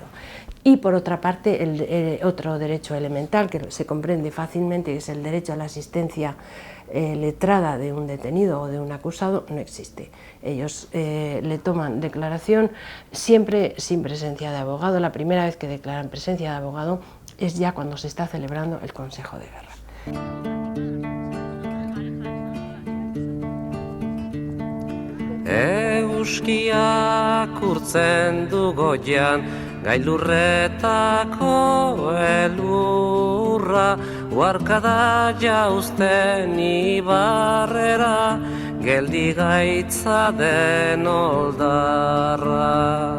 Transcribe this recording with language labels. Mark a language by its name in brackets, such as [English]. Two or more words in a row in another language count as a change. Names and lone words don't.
[Spanish] Y por otra parte, el otro derecho elemental que se comprende fácilmente, que es el derecho a la asistencia letrada de un detenido o de un acusado, no existe. Ellos le toman declaración siempre sin presencia de abogado. La primera vez que declaran presencia de abogado es ya cuando se está celebrando el Consejo de Guerra. [Basque] Euskiak urtzen du goian, gailurretako elurra, uarkada jauzten ibarrera, geldi gaitza den oldarra.